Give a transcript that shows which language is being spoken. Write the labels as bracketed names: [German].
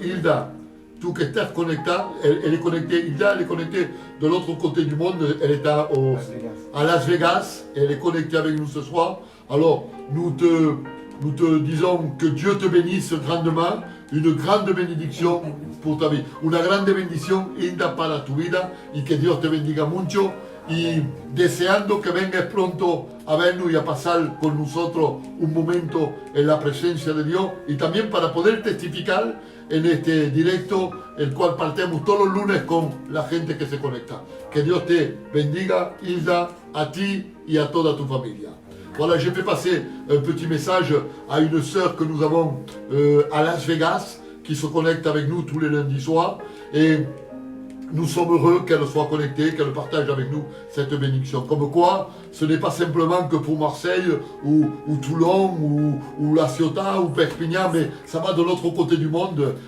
[Spanish] Hilda, tu que estás conectada, [French] elle est connectée. Hilda, elle est connectée de l'autre côté du monde. Elle est à Las Vegas. Elle est connectée avec nous ce soir. Alors, nous te disons que Dieu te bénisse grandement. Une grande bénédiction pour ta vie. [Spanish] Una grande bendición, Hilda, para tu vida. Y que Dios te bendiga mucho. Y deseando que vengas pronto a vernos y a pasar con nosotros un momento en la presencia de Dios y también para poder testificar en este directo, el cual partemos todos los lunes con la gente que se conecta. Que Dios te bendiga, Hilda, a ti y a toda tu familia. [French] Voilà, j'ai fait passer un petit message à une sœur que nous avons à Las Vegas, qui se connecte avec nous tous les lundis soirs. Et nous sommes heureux qu'elle soit connectée, qu'elle partage avec nous cette bénédiction. Comme quoi, ce n'est pas simplement que pour Marseille ou Toulon ou La Ciotat ou Perpignan, mais ça va de l'autre côté du monde.